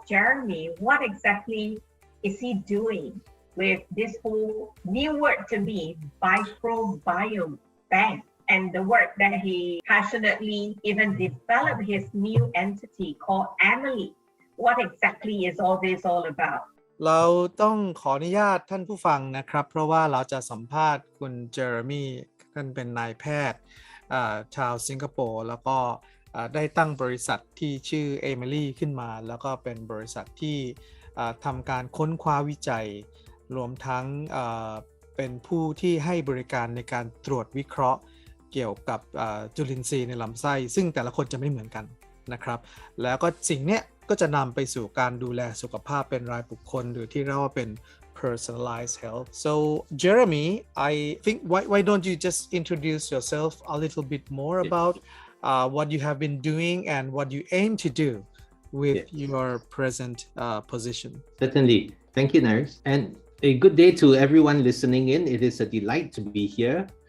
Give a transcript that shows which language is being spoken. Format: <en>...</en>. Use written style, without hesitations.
<en>Jeremy, what exactly is he doing with this whole new word to me, microbiome bank, and the work that he passionately even developed his new entity called AMILI. What exactly is all this all about?</en> <th>เราต้องขออนุญาตท่านผู้ฟังนะครับเพราะว่าเราจะสัมภาษณ์คุณเจอร์มี่ท่านเป็นนายแพทย์ชาวสิงคโปร์แล้วก็ ได้ตั้งบริษัทที่ชื่อ AMILI ขึ้นมาแล้วก็เป็นบริษัทที่ทำการค้นคว้าวิจัยรวมทั้งเป็นผู้ที่ให้บริการในการตรวจวิเคราะห์เกี่ยวกับจุลินทรีย์ในลำไส้ซึ่งแต่ละคนจะไม่เหมือนกันนะครับแล้วก็สิ่งเนี้ยก็จะนำไปสู่การดูแลสุขภาพเป็นรายบุคคลหรือที่เรียกว่าเป็น Personalised Health.</th> <en>So Jeremy, I think why don't you just introduce yourself a little bit more about what you have been doing and what you aim to do with your present position. Certainly. Thank you, Naris. And a good day to everyone listening in. It is a delight to be here.</en>